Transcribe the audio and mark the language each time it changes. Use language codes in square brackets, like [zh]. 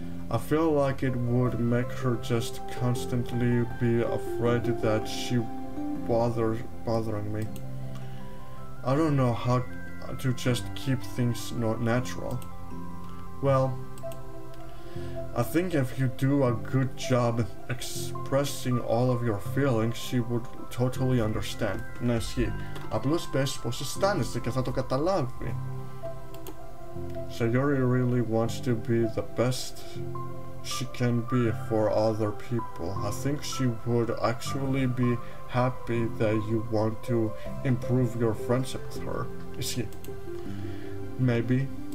[en] I feel like it would make her just constantly be afraid that she bothering me. I don't know how to just keep things not natural. Well, I think if you do a good job expressing all of your feelings, she would totally understand. [el] Ναι, ισχύει. Απλώς πες πως αισθάνεσαι και θα το καταλάβει. [en] Sayori really wants to be the best she can be for other people. I think she would actually be happy that you want to improve your friendship with her. [el] Ισχύει. [en] Maybe.